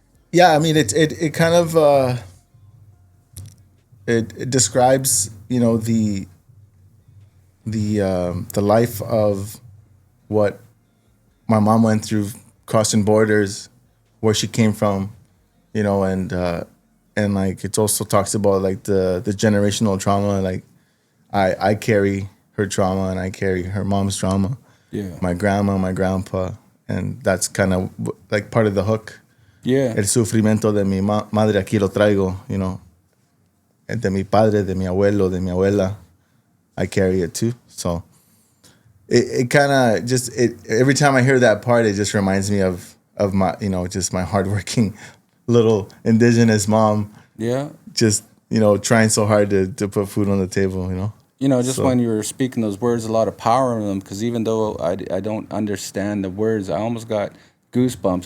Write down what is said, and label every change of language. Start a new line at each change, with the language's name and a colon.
English: Yeah, I mean it kind of it describes the life of what my mom went through crossing borders, where she came from, and like it also talks about like the generational trauma. Like I carry her trauma and I carry her mom's trauma. Yeah, my grandma, my grandpa, and that's kind of like part of the hook. Yeah,
Spanish: el sufrimiento de mi madre aquí lo traigo, de mi padre, de mi abuelo, de mi abuela,
English: I carry it too. So it kind of just every time I hear that part, it just reminds me of my just my hardworking little indigenous mom. Yeah, just trying so hard to put food on the table. When you were speaking those words, a lot of power in them. Because even though I don't understand the words, I almost got goosebumps.